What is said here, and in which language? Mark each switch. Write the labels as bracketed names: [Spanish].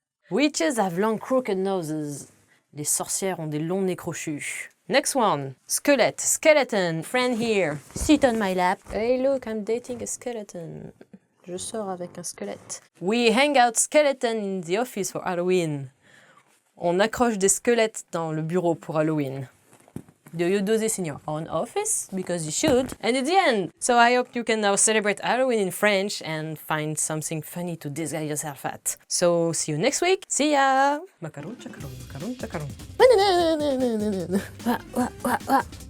[English] Witches have long crooked noses. [French] Les sorcières ont des longs nez crochus. [English] Next one, squelette, skeleton, friend here. Sit on my lap. Hey, look, I'm dating a skeleton. [French] Je sors avec un squelette. [English] We hang out skeleton in the office for Halloween. [French] On accroche des squelettes dans le bureau pour Halloween. [English] Do you do this in your own office? Because you should. And it's the end! So I hope you can now celebrate Halloween in French and find something funny to disguise yourself at. So see you next week. See ya! Macaron, chacaron, macaron, chacaron. Wah, wah, wah, wah.